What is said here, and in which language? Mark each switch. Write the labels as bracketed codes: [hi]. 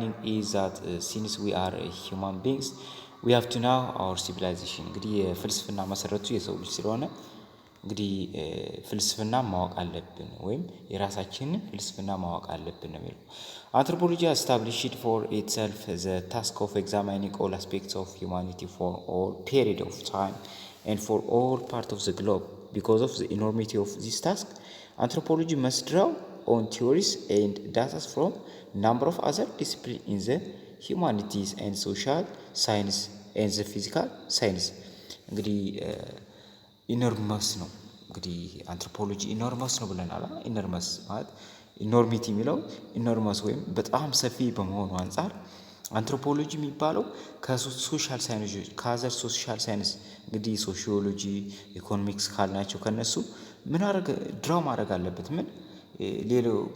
[en] ኢዝ ዛት ሲንስ ዊ አር ሂውማን ቢንግስ ዊ ሃቭ ቱ ናው አወር ሲቪላይዜሽን። [am] እንግዲህ የፍልስፍና መሰረቱ የሰው ልጅ ስለሆነ እንግዲህ ፍልስፍና ማወቅ አለብን ወይም የራሳችንን ፍልስፍና ማወቅ አለብን ነው የሚለው። [en] አንትሮፖሎጂ established for itself the task of examining all aspects of humanity for all period of time and for all part of the globe. Because of the enormity of this task, anthropology must draw on theories and data from number of other disciplines in the humanities and social science and the physical science. [am] እንግዲህ ኢኖርመስ ነው እንግዲህ አንትሮፖሎጂ ኢኖርመስ ነው ብለናል። ኢኖርመስ ማለት ኢኖርሚቲ የሚለው ኢኖርመስ ወይም በጣም ሰፊ በመሆኑ አንፃር አንትሮፖሎጂ የሚባለው ከሶሻል ሳይንሶች ከአዘር ሶሻል ሳይንስ እንግዲህ ሶሺዮሎጂ፣ ኢኮኖሚክስ ካልናቸው ከነሱ ምን ድራው ማድረግ አለበት። ምን ሌሎ